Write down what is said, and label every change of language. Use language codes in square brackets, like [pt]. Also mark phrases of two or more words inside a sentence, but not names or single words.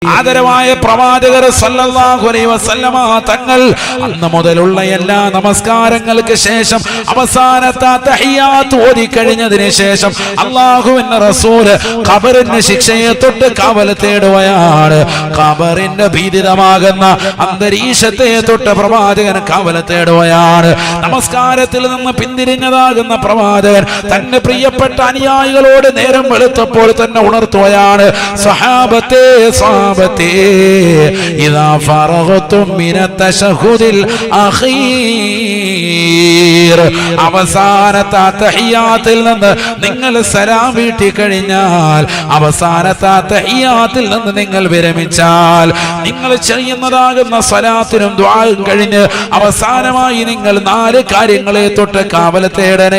[ml] ആദരവായ പ്രവാചകർ [ar] صلى الله عليه وسلم [ml] തങ്ങൾ അന്ന് മുതലുള്ള എല്ലാ നമസ്കാരങ്ങൾക്ക് ശേഷം അവസാനത്തെ തഹിയ്യാത്ത് ഓതി കഴിഞ്ഞതിന് ശേഷം അല്ലാഹുവിന്റെ റസൂല് ഖബറിന്റെ ശിക്ഷയെ തൊട്ട് കാവൽ തേടുകയാണ്. ഖബറിന്റെ ഭീതിതമാകുന്ന അന്തരീക്ഷത്തെ തൊട്ട് പ്രവാചകൻ കാവൽ തേടുകയാണ്. നമസ്കാരത്തിൽ നിന്ന് പിന്തിരിഞ്ഞതാകുന്ന പ്രവാചകൻ തന്റെ പ്രിയപ്പെട്ട അനുയായികളോട് നേരം വെളുത്തപ്പോൾ തന്നെ ഉണർത്തുകയാണ്. സ്വഹാബത്തെ [ar] إذا فرغتم من التشهد الأخير [ml] അവസാനത്തെ തഹിയ്യാത്തിൽ നിന്ന് നിങ്ങൾ സലാം വീട്ടി കഴിഞ്ഞാൽ, അവസാനത്തെ തഹിയ്യാത്തിൽ നിന്ന് നിങ്ങൾ വിരമിച്ചാൽ, നിങ്ങൾ ചെയ്യുന്നതാകുന്ന സ്വലാത്തിനും ദുആയും കഴിഞ്ഞ് അവസാനമായി നിങ്ങൾ 4 കാര്യങ്ങളെ തൊട്ട് കാവൽ തേടണേ.